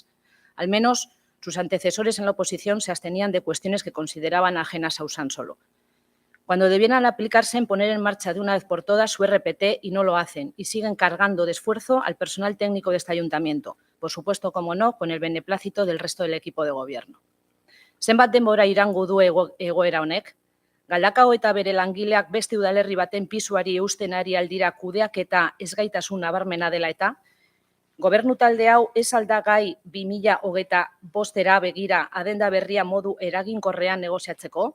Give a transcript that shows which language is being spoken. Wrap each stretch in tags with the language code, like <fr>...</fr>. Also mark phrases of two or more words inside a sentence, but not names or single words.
<es>Al menos sus antecesores en la oposición se abstenían de cuestiones que consideraban ajenas a Usansolo. Cuando debieran aplicarse en poner en marcha de una vez por todas su RPT y no lo hacen y siguen cargando de esfuerzo al personal técnico de este ayuntamiento, por supuesto, como no, con el beneplácito del resto del equipo de gobierno.</es> <eu>Zenbat denbora iraungo du egoera honek? Galdakao eta bere langileak beste udalerri baten pisuari eusten ari aldira kudeaketa ezgaitasun nabarmena dela eta? Gobernu talde hau ez alda gai 2025 begira adenda berria modu eraginkorrean negoziatzeko?</eu>